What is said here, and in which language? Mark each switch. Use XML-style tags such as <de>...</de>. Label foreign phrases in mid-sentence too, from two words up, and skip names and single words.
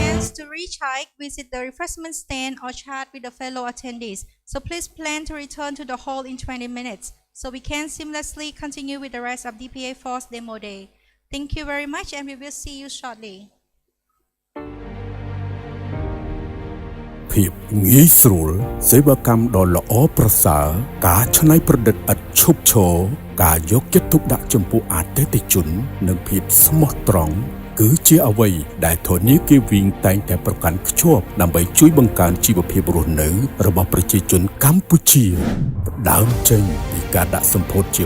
<en>to reach hike, visit the refreshment stand or chat with the fellow attendees. So please plan to return to the hall in 20 minutes so we can seamlessly continue with the rest of DPA Force Demo Day. Thank you very much and we will see you shortly.</en> <km>ភាពងាយស្រួលសេវាកម្មដ៏ល្អប្រសើរការច្នៃប្រឌិតឥតឈប់ឈរការយកចិត្តទុកដាក់ចំពោះអតិថិជននិងភាពស្មោះត្រង់គឺជាអ្វីដែលធនាគារវីងតែងតែប្រកាន់ខ្ជាប់ដើម្បីជួយបង្កើនជីវភាពរស់នៅរបស់ប្រជាជនកម្ពុជាផ្ដើមចេញពីការដាក់សម្ពោធជា</km>